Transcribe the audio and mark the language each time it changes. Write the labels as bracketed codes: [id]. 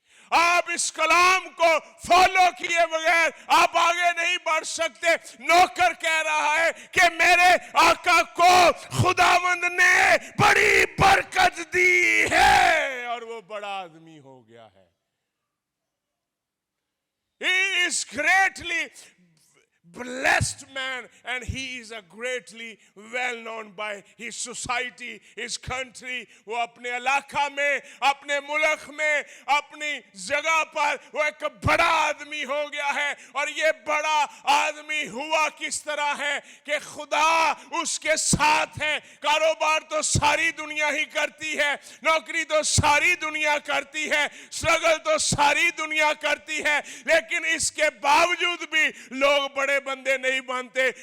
[hi] आप इस कलाम को फॉलो किए बगैर आप आगे नहीं बढ़ सकते। नौकर कह रहा है कि मेरे आका को खुदावंद ने बड़ी बरकत दी है और वो बड़ा आदमी हो गया है। [en] He is greatly blessed man and he is a greatly well known by his society, his country. [hi] वो अपने इलाका में, अपने मुल्क में, अपनी जगह पर वो एक बड़ा आदमी हो गया है। और ये बड़ा आदमी हुआ किस तरह है कि खुदा उसके साथ है। कारोबार तो सारी दुनिया ही करती है, नौकरी तो सारी दुनिया करती है, स्ट्रगल तो सारी दुनिया करती है, लेकिन इसके बावजूद भी लोग बड़े बंदे नहीं बनते।